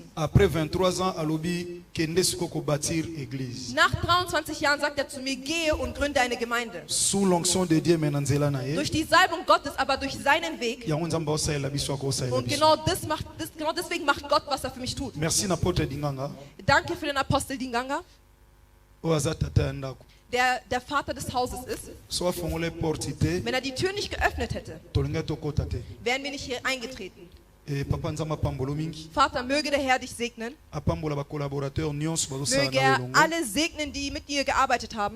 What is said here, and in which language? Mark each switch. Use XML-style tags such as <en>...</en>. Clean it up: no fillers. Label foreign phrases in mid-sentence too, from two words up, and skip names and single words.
<de>Nach 23 Jahren sagt er zu mir, gehe und gründe eine Gemeinde. Durch die Salbung Gottes, aber durch seinen Weg. Und genau deswegen macht Gott, was er für mich tut.</de> <fr>Merci n'apôtre Dinganga.</fr> <de>Danke für den Apostel Dinganga, der Vater des Hauses ist. Wenn er die Tür nicht geöffnet hätte, wären wir nicht hier eingetreten. Vater, möge der Herr dich segnen. Möge er alle segnen, die mit dir gearbeitet haben.</de>